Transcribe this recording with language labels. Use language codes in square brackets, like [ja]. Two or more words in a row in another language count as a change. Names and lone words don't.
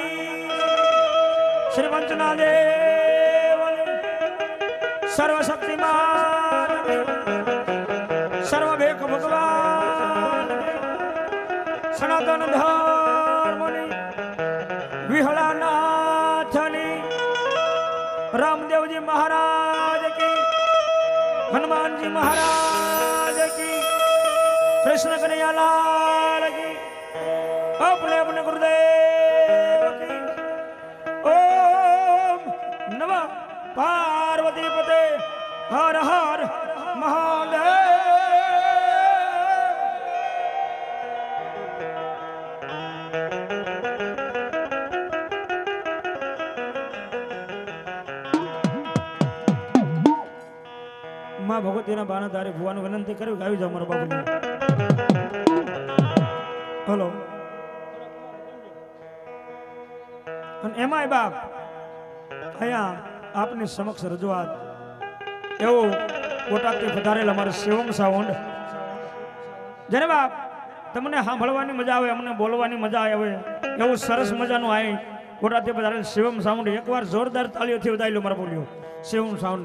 [gu] શ્રી પંચના દેવ, સર્વશક્તિમાન, સર્વભેક ભગવાન, સનાતન ધર્મની વિહળાનાથની, રામદેવજી મહારાજ કી, હનુમાનજી મહારાજ કી, કૃષ્ણ કનૈયાલાલ કી, [hi] अपने अपने गुरुदेव की. [sa] ओम नमः पार्वती पते हर हर महादेव. [gu] માં ભગવતીના બાણાધારી भुવાનું વિનંતી કર્યું કે આવી જાવ મારા બાબુને. હલો. અને એમાંય બાપ અહીંયા આપની સમક્ષ રજૂઆત એવું બોટાદથી પધારેલ અમારે શિવમ સાઉન્ડ, જેને બાપ તમને સાંભળવાની મજા આવે, અમને બોલવાની મજા આવે એવું સરસ મજાનું આ બોટાદથી પધારેલ શિવમ સાઉન્ડ એકવાર જોરદાર તાળીઓથી વધાવી લો મારા બોલ્યો શિવમ સાઉન્ડ.